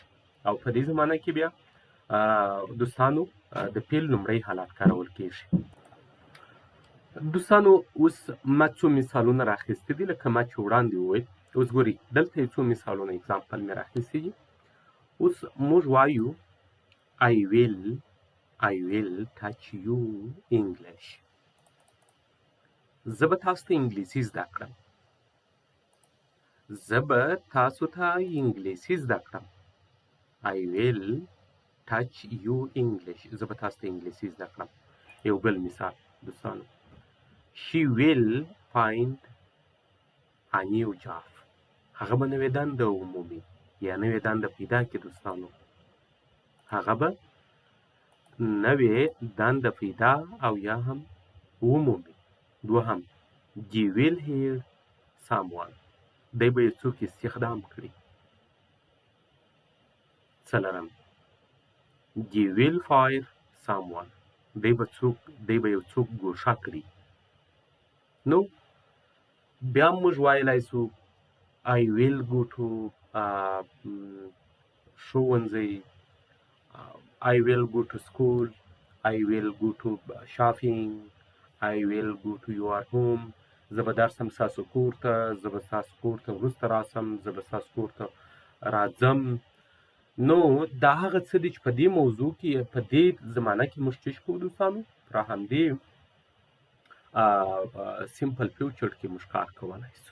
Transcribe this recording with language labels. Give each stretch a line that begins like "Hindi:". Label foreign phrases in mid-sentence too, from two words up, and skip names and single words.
Pashto: او په دې زمانه کې بیا دوستانو د فعل لومړی حالت کارول کېږي. دوستانو اوس ما څو مثالونه راخیستي دي لکه ما چې وړاندې وویل. اوس ګورئ دلته یو څو مثالونه اگزامپل مې راخیستي دي. اوس موږ وایو
English: I will teach you English،
Pashto: زه به تاسو ته انګلیسي زده کړم. زه به تاسو ته انګلیسي زده کړم.
English: I will teach you English،
Pashto: زه به تاسو ته انګلیسي زده کړم. یو بل مثال دوستانو،
English: she will find a new job،
Pashto: هغه به نوې دنده ومومي یا نوې دنده پیدا کړي. دوستانو هغه به نوې دنده پیدا او یا هم ومومي.
English: دوهم you will hire someone،
Pashto: دی به یو څوک استخدام کړي.
English: څلورم you will fire someone،
Pashto: دی به یو څوک ګوښه کړي. نو بیا موږ ویلی سو
English: I will go to ښوونځی، I will go to school، I will go to shopping، I will go to your home،
Pashto: زه به درسم ستاسو کور ته، زه به ستاسو کور ته وروسته راسم، زه به ستاسو کور ته راځم. نو دا هغه څه دي چې په دې موضوع کې په دې زمانه کې موږ چیش کوو دوستانو، په همدې
English: simple future
Pashto: کې موږ کار کولی سو.